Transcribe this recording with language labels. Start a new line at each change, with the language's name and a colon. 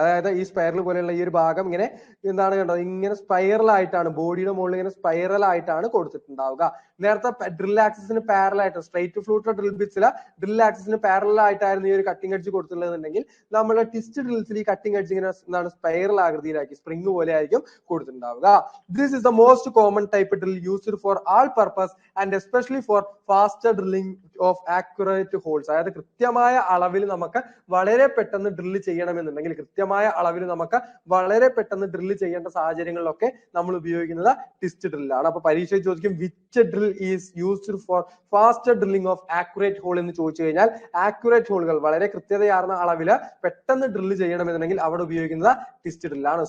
Malayalam: അതായത് ഈ സ്പൈറൽ പോലെയുള്ള ഈ ഒരു ഭാഗം ഇങ്ങനെ എന്താണ് കണ്ടത് ഇങ്ങനെ സ്പൈറൽ ആയിട്ടാണ് ബോഡിയുടെ മുകളിൽ ഇങ്ങനെ സ്പൈറൽ ആയിട്ടാണ് കൊടുത്തിട്ടുണ്ടാവുക. നേരത്തെ ഡ്രിൽ ആക്സിസിന് പാരലൽ ആയിട്ട് straight fluted drill ബിറ്റ്സില് drill ആക്സിസിന് parallel ആയിട്ടായിരുന്നു ഈ ഒരു കട്ടിംഗ് എഡ്ജ് കൊടുത്തിട്ടുള്ളതെന്നുണ്ടെങ്കിൽ നമ്മുടെ ട്വിസ്റ്റ് ഡ്രിൽസിൽ ഈ കട്ടിംഗ് എഡ്ജ് ഇങ്ങനെ എന്താണ് സ്പൈറൽ ആകൃതിയിലാക്കി സ്പ്രിംഗ് പോലെ ആയിരിക്കും കൊടുത്തിട്ടുണ്ടാവുക.
English: This is the most common type drill used for all purpose and especially for faster drilling of accurate holes.
Malayalam: അതായത് കൃത്യമായ അളവിൽ നമുക്ക് വളരെ പെട്ടെന്ന് ഡ്രില്ല് ചെയ്യണമെന്നുണ്ടെങ്കിൽ കൃത്യമായ അളവിൽ നമുക്ക് വളരെ പെട്ടെന്ന് ഡ്രില്ല് ചെയ്യേണ്ട സാഹചര്യങ്ങളിലൊക്കെ നമ്മൾ ഉപയോഗിക്കുന്നത് ട്വിസ്റ്റ് ഡ്രില്ലാണ്. അപ്പൊ പരീക്ഷയിൽ ചോദിക്കും
English: which drill is used for faster drilling of accurate hole
Malayalam: എന്ന് ചോദിച്ചു കഴിഞ്ഞാൽ ആക്യുറേറ്റ് ഹോളുകൾ വളരെ കൃത്യതയാർന്ന അളവിൽ പെട്ടെന്ന് ഡ്രില്ല് ചെയ്യണമെന്നുണ്ടെങ്കിൽ അവിടെ ഉപയോഗിക്കുന്നത് ട്വിസ്റ്റ് ഡ്രില്ലാണ്.